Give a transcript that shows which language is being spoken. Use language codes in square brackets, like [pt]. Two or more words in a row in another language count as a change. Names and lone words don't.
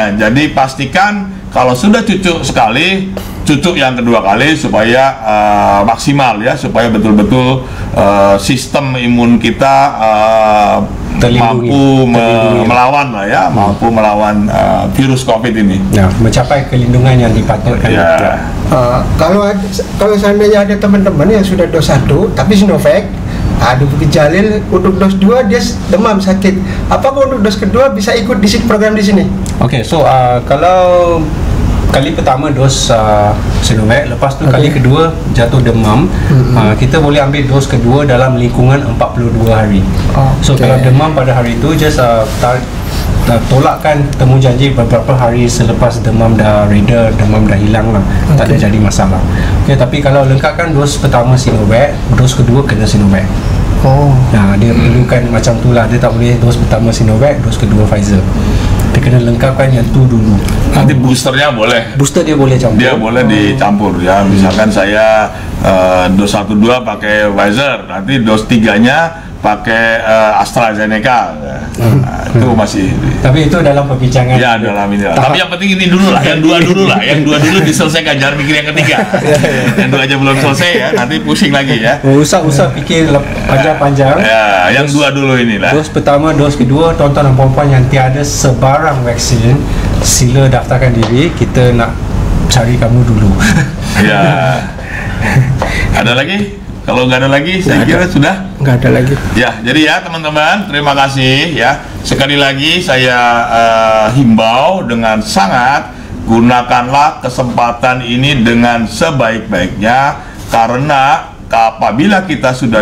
[id] Jadi pastikan kalau sudah cucuk sekali, cucuk yang kedua kali supaya maksimal ya, supaya betul-betul sistem imun kita mampu melawan lah ya, mampu melawan virus COVID ini. Nah, mencapai kelindungan yang dipatutkan. Ya. Kalau seandainya ada teman-teman yang sudah dos 1 tapi Sinovac, ada Bukit Jalil untuk dos 2 dia demam sakit. Apakah untuk dos kedua bisa ikut di program di sini? [ms] Oke, so kalau kali pertama dos Sinovac, lepas tu kali kedua jatuh demam, kita boleh ambil dos kedua dalam lingkungan 42 hari. So kalau demam pada hari itu, just tolakkan temu janji beberapa hari selepas demam dah reda, demam dah hilang lah, tak ada jadi masalah. Okay, tapi kalau lengkapkan dos pertama Sinovac, dos kedua kena Sinovac. Nah, dia perlukan macam tu lah, dia tak boleh dos pertama Sinovac, dos kedua Pfizer. Dia kena lengkapkan yang tu dulu. Nanti boosternya boleh. Booster dia boleh campur. [id] Dia boleh dicampur ya. Misalkan saya dos 1-2 pakai Pfizer, nanti dos 3-nya pakai AstraZeneca. Nah, itu masih. Tapi itu dalam perbincangan. Ya, dalam ini. Tapi yang penting ini dulu lah, yang dua dulu lah, yang dua dulu diselesaikan, jangan mikir yang ketiga. Yang dua aja belum selesai ya, nanti pusing lagi ya. Usah pikir panjang-panjang. Ya, yang dua dulu inilah. [ms] Dos pertama, dos kedua, tuan-tuan dan puan-puan yang tiada sebarang vaksin, sila daftarkan diri. Kita nak cari kamu dulu. [id] Ya. Ada lagi? Kalau nggak ada lagi, saya kira sudah. Nggak ada lagi. Ya, jadi ya teman-teman, terima kasih ya. Sekali lagi saya himbau dengan sangat, gunakanlah kesempatan ini dengan sebaik-baiknya, karena apabila kita sudah